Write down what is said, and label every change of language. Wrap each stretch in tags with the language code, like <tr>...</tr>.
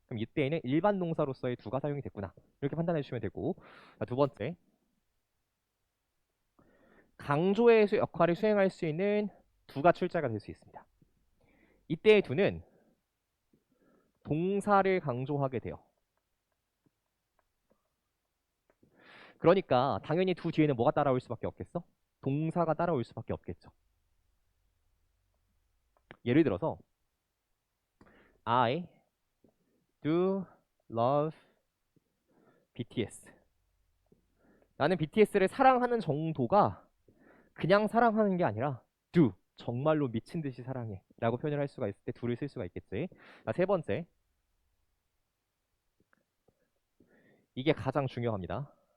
<ko>그럼 이때에는 일반 동사로서의 두가 사용이 됐구나. 이렇게 판단해 주시면 되고, 자, 두 번째, 강조의 역할을 수행할 수 있는 두가 출제가 될 수 있습니다. 이때의 두는 동사를 강조하게 돼요. 그러니까 당연히 두 뒤에는 뭐가 따라올 수밖에 없겠어? 동사가 따라올 수밖에 없겠죠.</ko> <en>예를 들어서 I do love BTS.</en> <ko>나는 BTS를 사랑하는 정도가 그냥 사랑하는 게 아니라 do, 정말로 미친 듯이 사랑해 라고 표현을 할 수가 있을 때 do를 쓸 수가 있겠지. 자, 세 번째, 이게 가장 중요합니다.</ko>